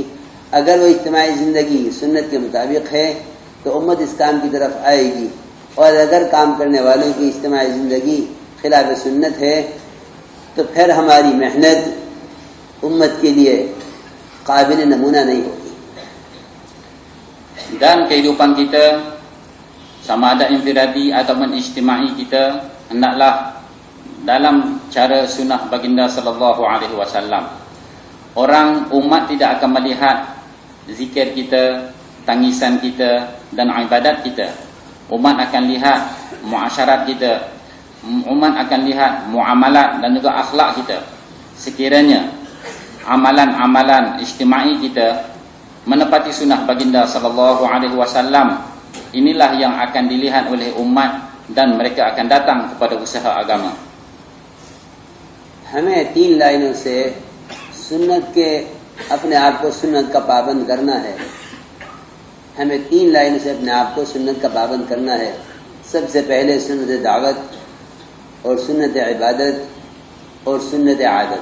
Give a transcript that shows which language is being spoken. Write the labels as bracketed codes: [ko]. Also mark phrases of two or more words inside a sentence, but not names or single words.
[ur] اگر وہ اجتماعی زندگی سنت کے مطابق ہے تو امت اس کام کی طرف آئے گی، اور اگر کام کرنے والوں کی اجتماعی زندگی خلاف سنت ہے تو پھر ہماری محنت امت کے لیے قابل نمونہ نہیں ہوگی. [ms] Dan kehidupan kita, sama ada infiradi ataupun ijtimai kita, hendaklah dalam cara sunnah baginda [ar] صلى الله عليه وسلم. [ms] Orang umat tidak akan melihat zikir kita, tangisan kita dan ibadat kita. Umat akan lihat muasyarat kita, umat akan lihat muamalat dan juga akhlak kita. Sekiranya amalan-amalan ijtimai kita menepati sunnah baginda [ar] صلى الله عليه وسلم, [ms] inilah yang akan dilihat oleh umat dan mereka akan datang kepada usaha agama. [ur] ہمیں 3 لائنوں سے سنت کے اپنے آپ کو سنت کا پابند کرنا ہے. ہمیں 3 لائنوں سے اپنے آپ کو سنت کا پابند کرنا ہے. سب سے پہلے سنت دعوت اور سنت عبادت اور سنت عادت.